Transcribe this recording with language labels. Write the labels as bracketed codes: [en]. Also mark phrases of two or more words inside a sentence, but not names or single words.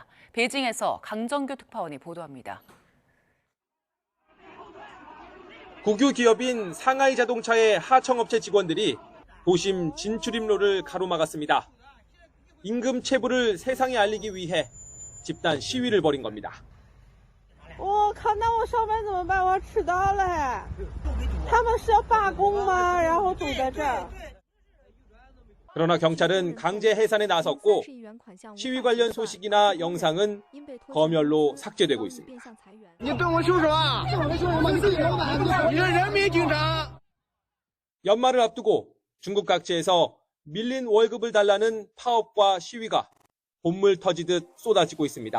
[ko] 베이징에서 강정규 특파원이 보도합니다. 국유 기업인 상하이 자동차의 하청업체 직원들이 도심 진출입로를 가로막았습니다. 임금 체불을 세상에 알리기 위해 집단 시위를 벌인 겁니다. [zh] 我靠，那我上班怎么办？我要迟到了。他们是要罢工吗？然后堵在这儿。 [ko] 그러나 경찰은 강제 해산에 나섰고 시위 관련 소식이나 영상은 검열로 삭제되고 있습니다. 연말을 앞두고 중국 각지에서 밀린 월급을 달라는 파업과 시위가 본물 터지듯 쏟아지고 있습니다.